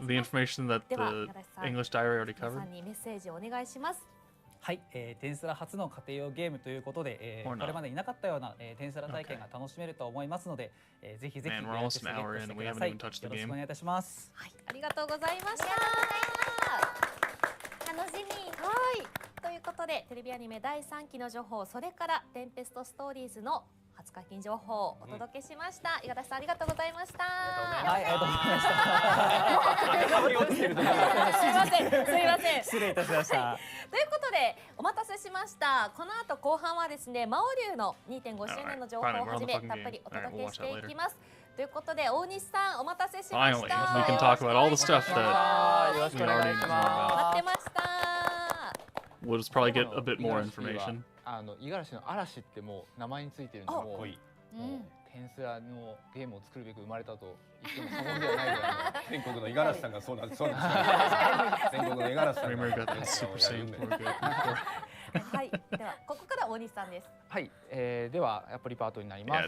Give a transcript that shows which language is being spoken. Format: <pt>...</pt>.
<en>The information that the English diary already</en> <ja>皆</ja> <en>covered.</en> <ja>さんにメッセージをお願いします。はい、テンスラ初の家庭用ゲームということで、これまでいなかったようなテンスラ体験が楽しめると思いますので、ぜひぜひ予約してゲットしてください。よろしくお願いいたします。はい、ありがとうございました。楽しみ。はい、ということでテレビアニメ第3期の情報、それからテンペストストーリーズの初解禁情報をお届けしました。五十嵐さんありがとうございました。はい、ありがとうございました。すいません、すいません。失礼いたしました。ということでお待たせしました。この後後半はですね、魔王竜の 2.5 周年の情報をはじめたっぷりお届けしていきます。ということで大西さんお待たせしました。</ja> <en>Finally, we can talk about all the stuff that</en> <ja>よろしくお願いします。待ってました。</ja> <en>we'll just probably get a bit more information.</en> <ja>五十嵐の嵐ってもう名前についてるんで、もうテンスラのゲームを作るべく生まれたと言っても過言ではないぐらいの全国の五十嵐さんがそうなんです。全国の五十嵐さん</ja> <en>Kramer got that Super Saiyan 4 good.</en> <ja>はい、ではここから大西さんです。はい、ではアプリパートになります。</ja>